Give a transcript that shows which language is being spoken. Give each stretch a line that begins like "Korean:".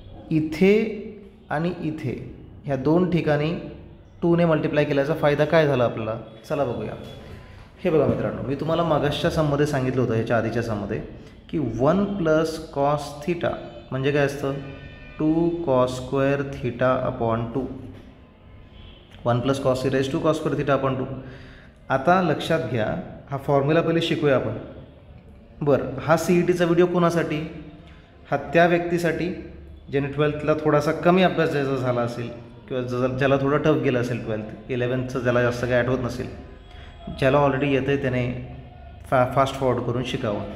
Marathi: इथे आणि इथे ह्या दोन ठिकाणी 2ने मल्टिप्लाय केल्याचा फायदा काय झाला आपल्याला? चला बघूया. हे बघा मित्रांनो, मी तुम्हाला मागासच्या सममध्ये सांगितलं होतं, ह्याच्या आधीच्या सममध्ये, की 1 प्लस कॉस थिटा म्हणजे काय असतं?
English: 2 cos square theta upon 2. 1 plus cos theta is 2 cos square theta upon 2.
Marathi: आता लक्षात घ्या, हा फॉर्म्युला पहिले शिकूया आपण. बरं, हा CETचा व्हिडिओ कोणासाठी? हा त्या व्यक्तीसाठी ज्याने 12थला थोडासा कमी अभ्यास ज्याचा झाला असेल, किंवा ज्याला थोडं टफ गेलं असेल 12th 11thचं, ज्याला जास्त काही आठवत नसेल, ज्याला ऑलरेडी येतं आहे त्याने फास्ट फॉरवर्ड करून शिकावं.